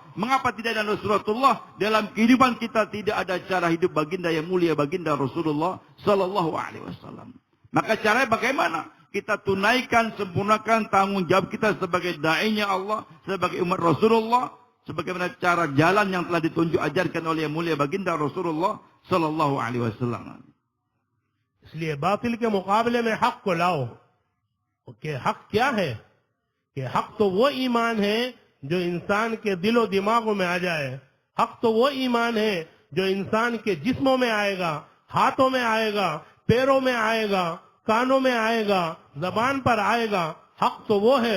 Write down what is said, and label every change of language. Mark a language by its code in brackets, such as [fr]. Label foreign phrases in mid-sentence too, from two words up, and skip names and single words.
[id] Mengapa tidak ada nusratullah? Dalam kehidupan kita tidak ada cara hidup baginda yang mulia baginda Rasulullah [ar] صلى الله عليه وسلم. [id] Maka caranya bagaimana? Kita tunaikan, sempurnakan tanggung jawab kita sebagai da'inya Allah, sebagai umat Rasulullah, sebagaimana cara jalan yang telah ditunjuk ajarkan oleh yang mulia baginda Rasulullah [ar] صلى الله عليه وسلم. [ur] اس لیے باطل کے مقابلے میں حق کو لاؤ. کہ حق کیا ہے? کہ حق تو وہ ایمان ہے جو انسان کے دل و دماغوں میں آ جائے. حق تو وہ ایمان ہے جو انسان کے جسموں میں آئے گا، ہاتھوں میں آئے گا، پیروں میں آئے گا، کانوں میں آئے گا، زبان پر آئے گا، حق تو وہ ہے.